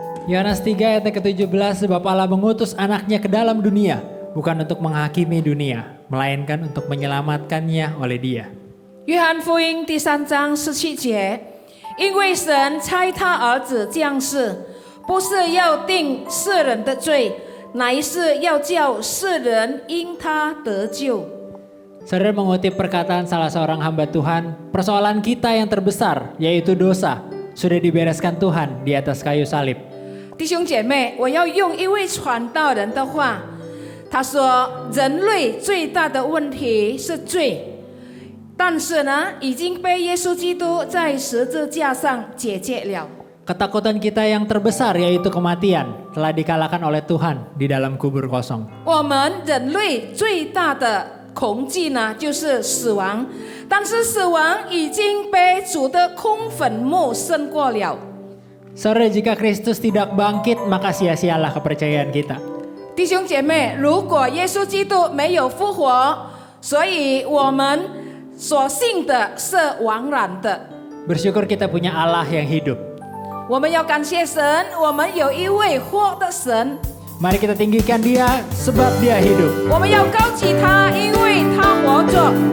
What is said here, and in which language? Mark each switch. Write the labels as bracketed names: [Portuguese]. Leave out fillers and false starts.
[Indonesian] Yohanes 3 ayat ke-17, sebab Allah mengutus anaknya ke dalam dunia, bukan untuk menghakimi dunia, melainkan untuk menyelamatkannya oleh Dia. [Chinese] 约翰福音第3章17节，因为神差他儿子降世，不是要定世人的罪，乃是要叫世人因他得救。 [Indonesian] Saudara mengutip perkataan salah seorang hamba Tuhan, persoalan kita yang terbesar, yaitu dosa, sudah dibereskan Tuhan di atas kayu salib. [Chinese] 弟兄姐妹，我要用一位传道人的话，他说：人类最大的问题是罪，但是呢，已经被耶稣基督在十字架上解决了。 [Indonesian] Ketakutan kita yang terbesar yaitu kematian telah dikalahkan oleh Tuhan di dalam kubur kosong. [Chinese] 我们人类最大的恐惧呢，就是死亡，但是死亡已经被主的空坟墓胜过了。 [Indonesian] Saudara, jika Kristus tidak bangkit, maka sia-sialah kepercayaan kita. [Chinese] 弟兄姐妹，如果耶稣基督没有复活，所以我们所信的是枉然的。 [Indonesian] Bersyukur kita punya Allah yang hidup. [Chinese] 我们要感谢神，我们有一位活的神。 [Indonesian] Mari kita tinggikan Dia sebab Dia hidup. [Chinese] 我们要高举他，因为他活着。